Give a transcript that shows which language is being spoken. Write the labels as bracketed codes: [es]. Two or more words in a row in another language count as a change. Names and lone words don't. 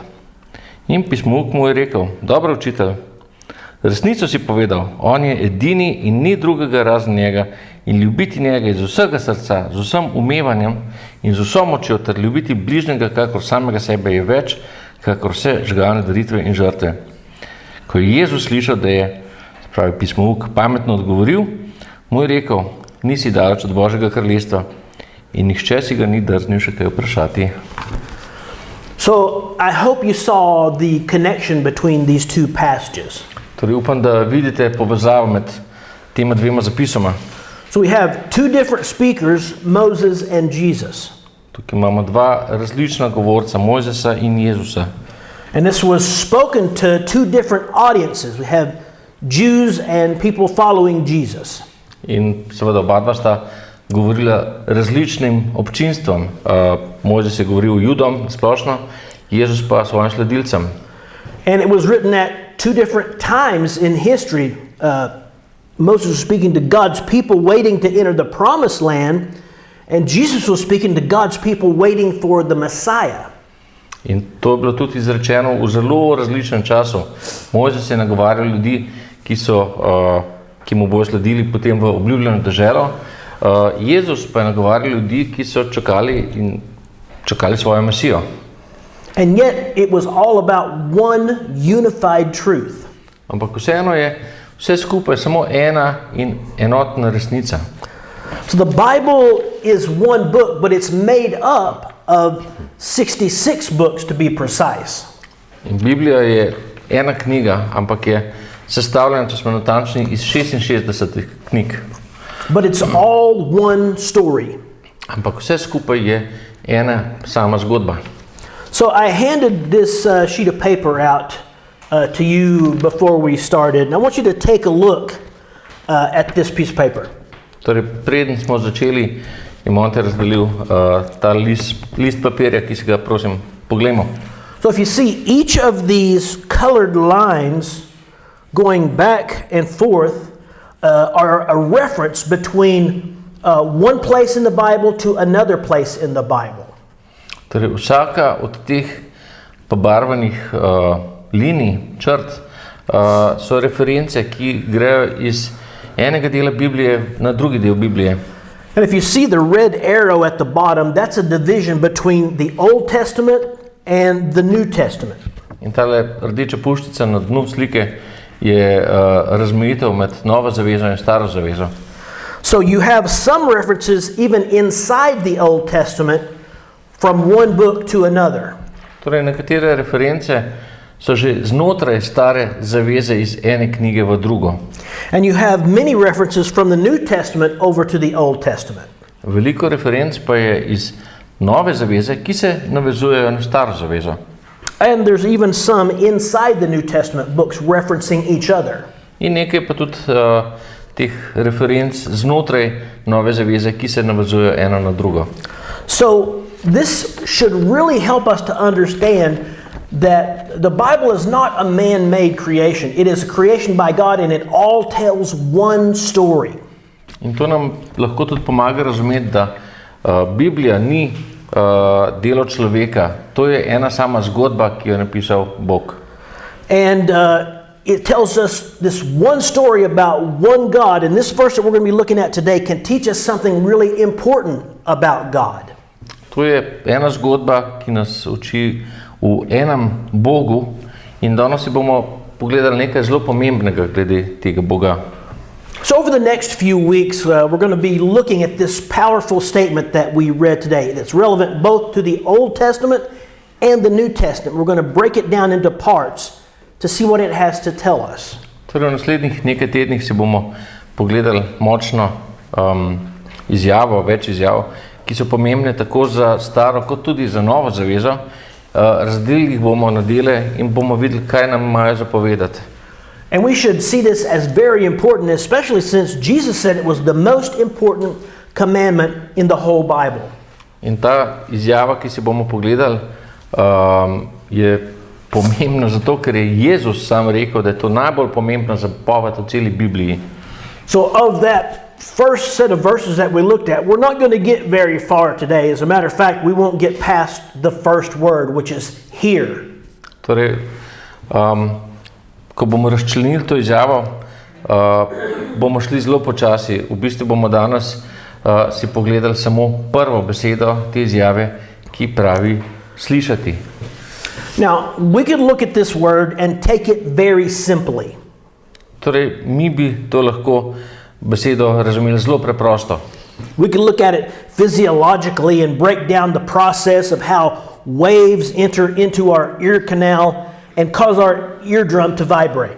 [sl] In pismouk mu je rekel, dobro učitelj, resnico si povedal, on je edini in ni drugega razen njega in ljubiti njega iz vsega srca, z vsem umevanjem in z vso močjo ter ljubiti bližnjega kakor samega sebe je več, kakor vse žgalne daritve in žrtve. Ko je Jezus slišal, da je, se pravi pismouk, pametno odgovoril, mu je rekel, nisi daleč od Božjega kraljestva in nihče si ga ni drznil še kaj vprašati. [en] So I hope you saw the connection between these two passages. [sl] Torej upam, da vidite povezavo med tema dvema zapisoma. [en] So we have two different speakers, Moses and Jesus. [sl] Tukaj imamo dva različna govorca, Mojzesa in Jezusa. [en] And this was spoken to two different audiences. We have Jews and people following Jesus. [sl] In seveda oba dva sta govorila različnim občinstvom. Mojzes je govoril Judom splošno, Jezus pa svojim sledilcem. [en] And it was written at two different times in history. Moses was speaking to God's people waiting to enter the promised land, and Jesus was speaking to God's people waiting for the Messiah. [sl] In to je bilo tudi izrečeno v zelo različnem času. Mojzes je nagovarjal ljudi, ki mu bojo sledili potem v obljubljeno deželo. Jezus pa je nagovarjal ljudi, ki so čakali svojo Mesijo. [en] And yet it was all about one unified truth. [sl] Ampak vseeno je vse skupaj samo ena in enotna resnica. [en] So the Bible is one book, but it's made up of 66 books to be precise. [sl] In Biblija je ena knjiga, ampak je sestavljena, če smo natančni, iz 66 knjig. [en] But it's all one story. [sl] Ampak vse skupaj je ena sama zgodba. [en] So I handed this sheet of paper out to you before we started, and I want you to take a look at this piece of paper. [sl] Torej, preden smo začeli, je Monte razdelil ta list papirja, ki si ga, prosim, poglejmo. [en] So if you see each of these colored lines going back and forth are a reference between one place in the Bible to another place in the Bible. [sl] Torej, vsaka od teh pobarvanih linij, črt, so reference, ki grejo iz enega dela Biblije na drugi del Biblije. [en] And if you see the red arrow at the bottom, that's a division between the Old Testament and the New Testament. [sl] In tale rdeča puščica na dnu slike je razmejitev med Novo zavezo in Staro zavezo. [en] So you have some references even inside the Old Testament from one book to another. [sl] Torej, nekatere reference so že znotraj Stare zaveze iz ene knjige v drugo. [en] And you have many references from the New Testament over to the Old Testament. [sl] Veliko referenc pa je iz Nove zaveze, ki se navezujejo na Staro zavezo. [en] And there's even some inside the New Testament books referencing each other. [sl] In nekaj pa tudi teh referenc znotraj Nove zaveze, ki se navezujejo eno na drugo. [en] So this should really help us to understand that the Bible is not a man-made creation. It is a creation by God, and it all tells one story. [sl] In to nam lahko tudi pomaga razumeti, da Biblija ni delo človeka. To je ena sama zgodba, ki jo je napisal Bog. [en] And it tells us this one story about one God, and this verse that we're going to be looking at today can teach us something really important about God. [sl] To je ena zgodba, ki nas uči v enem Bogu, in danes si bomo pogledali nekaj zelo pomembnega glede tega Boga. [en] So over the next few weeks, we're going to be looking at this powerful statement that we read today that's relevant both to the Old Testament and the New Testament. We're going to break it down into parts to see what it has to tell us. [sl] Torej v naslednjih nekaj tednih si bomo pogledali močno izjavo, več izjav, ki so pomembne tako za staro kot tudi za novo zavezo. Razdelili jih bomo na dele in bomo videli, kaj nam imajo zapovedati. [en] And we should see this as very important, especially since Jesus said it was the most important commandment in the whole Bible. [sl] In ta izjava, ki si bomo pogledali, je pomembna zato, ker je Jezus sam rekel, da je to najbolj pomembna zapoved v celi Bibliji. [en] So of that first set of verses that we looked at, we're not going to get very far today. As a matter of fact, we won't get past the first word, which is here. [sl] Torej, ko bomo razčlenili to izjavo, bomo šli zelo počasi. V bistvu bomo danes si pogledali samo prvo besedo te izjave, ki pravi slišati. [en] Now, we could look at this word and take it very simply. [sl] Torej, mi bi to lahko besedo razumeli zelo preprosto. [en] We could look at it physiologically and break down the process of how waves enter into our ear canal and cause our eardrum to vibrate.